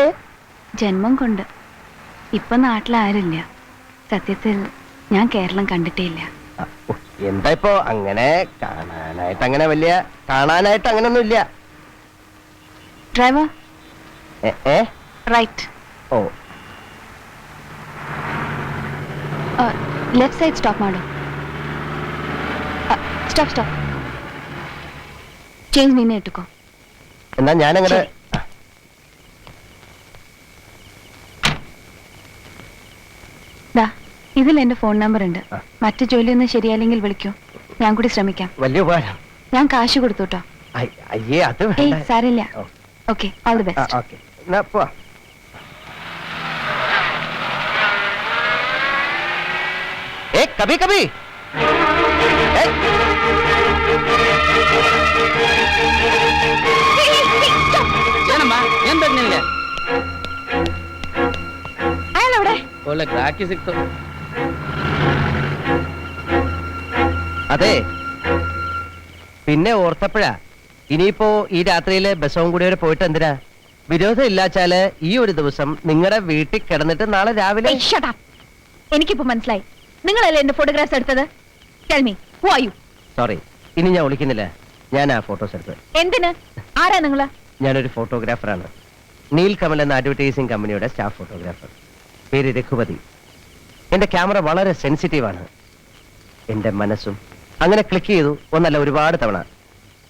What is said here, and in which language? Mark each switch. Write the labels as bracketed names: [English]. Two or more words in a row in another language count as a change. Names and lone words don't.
[Malayalam] ജന്മം കൊണ്ട്. ഇപ്പൊ നാട്ടിലാരില്ല. സത്യത്തിൽ ഞാൻ കേരളം കണ്ടിട്ടേ ഇല്ല. എന്താ ഇപ്പോ അങ്ങനെ കാണാനായിട്ട് അങ്ങനെയൊന്നും ഇല്ല. ഡ്രൈവർ റൈറ്റ്. ഓ [Kannada] ಲೆಫ್ಟ್ ಸೈಡ್ ಸ್ಟಾಪ್ ಮಾಡು. ಸ್ಟಾಪ್ ಸ್ಟಾಪ್. ಚೇಂಜ್ ನೀನೇ ಇಟ್ಟುಕೋ. [Malayalam] എന്നാ ഞാനങ്ങനെ ഇതിൽ എന്റെ ഫോൺ നമ്പർ ഉണ്ട്. മറ്റു ജോലിയൊന്നും ശരിയായില്ലെങ്കിൽ വിളിക്കൂ. ഞാൻ കൂടി ശ്രമിക്കാം. വലിയ ഉപകാരം. ഞാൻ കാശ് കൊടുത്തു കേട്ടോ. അയ്യേ അത് സാരില്ല. ഓക്കെ, [English] all the best. [Malayalam] ഓക്കെ എന്നാ പോവാ. [Hindi] कभी कभी [Kannada] ಏನಮ್ಮ ಏನ್ ಬೇಕು ನಿನ್ಗೆ? [Malayalam] അയാളെവിടെ? [Kannada] ಒಳ್ಳೆ ಗ್ರಾಹಕಿ ಸಿಕ್ತು. [Malayalam] അതെ പിന്നെ ഓർത്തപ്പോഴാ ഇനിയിപ്പോ ഈ രാത്രിയില് ബസവും കൂടി വരെ പോയിട്ട് എന്തിനാ? വിരോധം ഇല്ലാച്ചാല് ഈ ഒരു ദിവസം നിങ്ങളുടെ വീട്ടിൽ കിടന്നിട്ട് നാളെ രാവിലെ. എനിക്കിപ്പോ മനസ്സിലായി. നിങ്ങളല്ലേ എന്റെ ഫോട്ടോഗ്രാഫ്സ് എടുത്തത്? [English] Tell me, who are you? [Malayalam] സോറി, ഇനി ഞാൻ വിളിക്കുന്നില്ല. ഞാൻ ആ ഫോട്ടോസ് എടുത്തത്. എന്തിന്? ആരാ നിങ്ങള്? ഞാനൊരു ഫോട്ടോഗ്രാഫറാണ്. നീൽ കമൽ എന്ന അഡ്വർടൈസിംഗ് കമ്പനിയുടെ [English] staff photographer. [Malayalam] പേര് രഘുപതി. എന്റെ ക്യാമറ വളരെ സെൻസിറ്റീവാണ്. എന്റെ മനസ്സും അങ്ങനെ ക്ലിക്ക് ചെയ്തു ഒന്നല്ല ഒരുപാട് തവണ.